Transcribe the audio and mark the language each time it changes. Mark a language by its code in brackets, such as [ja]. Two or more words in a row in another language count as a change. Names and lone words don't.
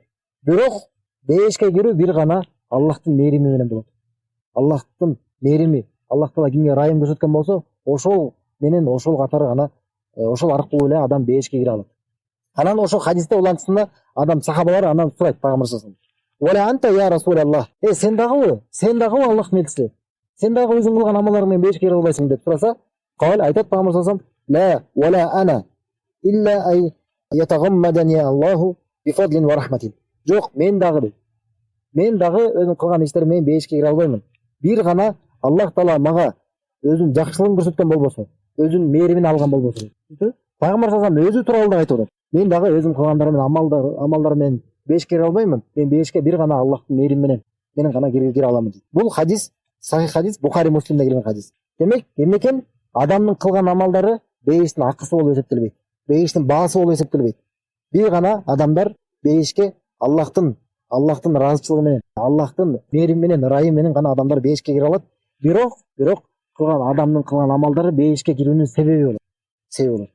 [ky] Бирок бейишке кирүү бир гана Аллахтын мээрими менен болот. Аллахтын мээрими, Аллах Таала кимге ырайым көрсөткөн болсо, ошол менен ошол катары гана ошол аркылуу эле адам бейишке кире алат. Анан ошол хадисте улантысында адам сахабалар анан сурайт Пайгамбар [ar] صلى الله عليه وأنت يا رسول الله. [ky] Сен дагыбы Аллахтын элчиси? Сен дагы өзүң кылган амалдарың менен бейишке кире албайсың деп сураса, айтат Пайгамбар [ar] صلى الله عليه وسلم: لا أنا إلا أن يتغمدني الله بفضل ورحمة. [ky] Жок, мен дагы өзүм кылган иштерим менен бейишке кире албаймын. Бир гана Аллах Таала мага өзүнүн жакшылыгын көрсөткөн болбосо, өзүнүн мээримин алган болбосо. Пайгамбар [ar] صلى الله عليه وسلم [ky] өзү тууралуу да айтып атат. Мен дагы өзүм кылгандарым менен амалдар менен бейишке кире албаймын. Мен бейишке бир гана Аллахтын мээрими менен гана кире аламын дейт. Бул хадис сахих хадис, Бухари Муслимде келген хадис. Демек, эмне экен? Адамдын кылган амалдары бейиштин акысы болуп эсептелбейт. Бейиштин баасы болуп эсептелбейт. Бир гана адамдар бейишке Аллахтын ыраазычылыгы менен, Аллахтын мээрими менен, ырайымы менен гана адамдар бейишке кире алат. Бирок адамдын кылган амалдары бейишке кирүүнүн себеби болот.